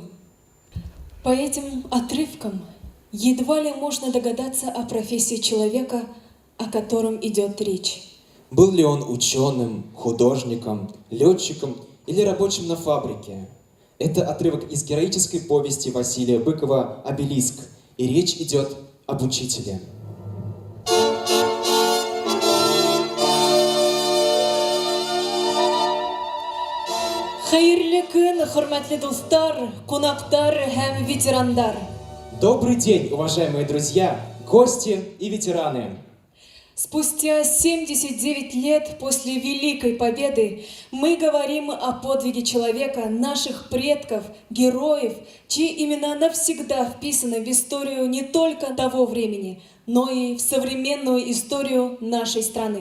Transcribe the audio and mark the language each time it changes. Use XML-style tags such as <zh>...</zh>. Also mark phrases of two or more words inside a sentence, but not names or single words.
<ru>По этим отрывкам едва ли можно догадаться о профессии человека, о котором идет речь. Был ли он ученым, художником, летчиком или рабочим на фабрике? Это отрывок из героической повести Василия Быкова «Обелиск», и речь идет об учителе.</ru> <tt>Хәерле көн, хөрмәтле дуслар, кунактар һәм ветерандар.</tt> <ru>Добрый день, уважаемые друзья, гости и ветераны! Спустя 79 лет после Великой Победы мы говорим о подвиге человека, наших предков, героев, чьи имена навсегда вписаны в историю не только того времени, но и в современную историю нашей страны.</ru>